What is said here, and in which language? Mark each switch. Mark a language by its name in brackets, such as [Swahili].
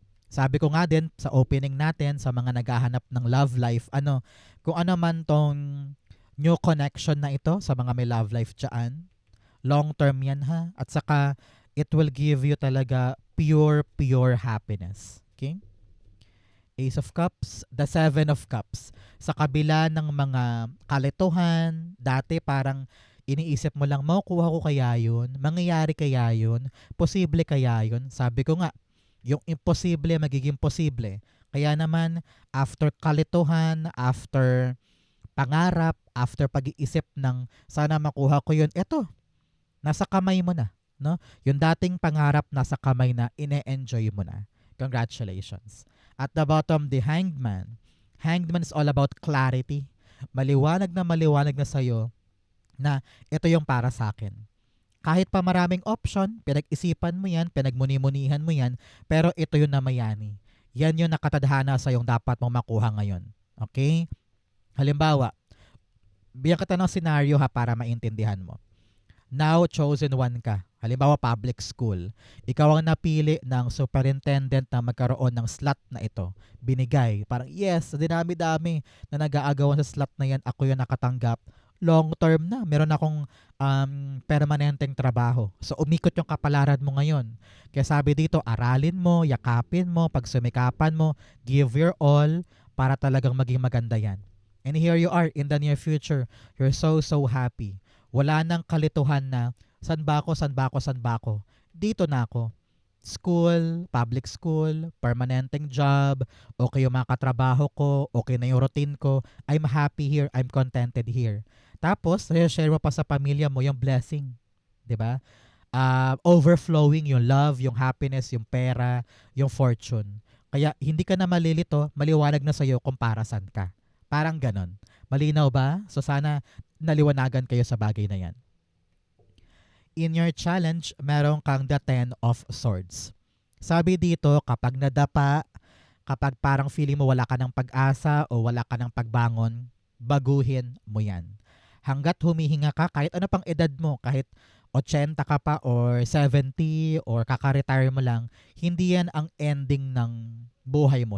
[Filipino] Sabi ko nga din sa opening natin sa mga naghahanap ng love life, kung ano man tong [English] new connection [Filipino] na ito sa mga may love life dyan, long term yan ha. At saka, [English] it will give you [Filipino] talaga [English] pure, pure happiness. Okay? Ace of Cups, the Seven of Cups. [Filipino] Sa kabila ng mga kalituhan, dati parang iniisip mo lang, makukuha ko kaya yun? Mangyayari kaya yun? Posible kaya yun? Sabi ko nga, yung imposible magiging posible. Kaya naman, after kalituhan, after pangarap, after pag-iisip ng sana makuha ko yun, eto, nasa kamay mo na. No? Yung dating pangarap nasa kamay na, ine-enjoy mo na. Congratulations. [English] At the bottom, the Hanged Man. Hanged Man is all about clarity. [Filipino] Maliwanag na sa'yo na ito yung para sa akin. Kahit pa maraming option, pinag-isipan mo yan, pinagmuni-munihan mo yan, pero ito yung namayani. Yan yung nakatadhana sa yung dapat mong makuha ngayon. Okay? Halimbawa, bigyan kita ng scenario ha para maintindihan mo. [English] Now, chosen one ka. Halimbawa, public school. [Filipino] Ikaw ang napili ng superintendent na magkaroon ng slot na ito. Binigay. Parang, yes, dinami-dami na nag-aagawan sa slot na yan, ako yung nakatanggap. Long term na. Meron akong permanenteng trabaho. So, umikot yung kapalaran mo ngayon. Kaya sabi dito, aralin mo, yakapin mo, pagsumikapan mo, [English] give your all [Filipino] para talagang maging maganda yan. [English] And here you are in the near future. You're so, so happy. [Filipino] Wala nang kalituhan na, san ba ako? Dito na ako. [English] School, public school, [Filipino] permanenteng [English] job, [Filipino] okay yung mga katrabaho ko, okay na yung routine ko, [English] I'm happy here, I'm contented here. [Filipino] Tapos, share mo pa sa pamilya mo yung blessing. 'Di ba? Overflowing yung love, yung happiness, yung pera, yung fortune. Kaya hindi ka na malilito, maliwanag na sa'yo kung para saan ka. Parang ganon. Malinaw ba? So sana naliwanagan kayo sa bagay na yan. [English] In your challenge, [Filipino] meron kang [English] the 10 of Swords. [Filipino] Sabi dito, kapag nadapa, kapag parang feeling mo wala ka ng pag-asa o wala ka ng pagbangon, baguhin mo yan. Hanggat humihinga ka, kahit ano pang edad mo, kahit 80 ka pa or 70 or kaka-retire mo lang, hindi yan ang ending ng buhay mo.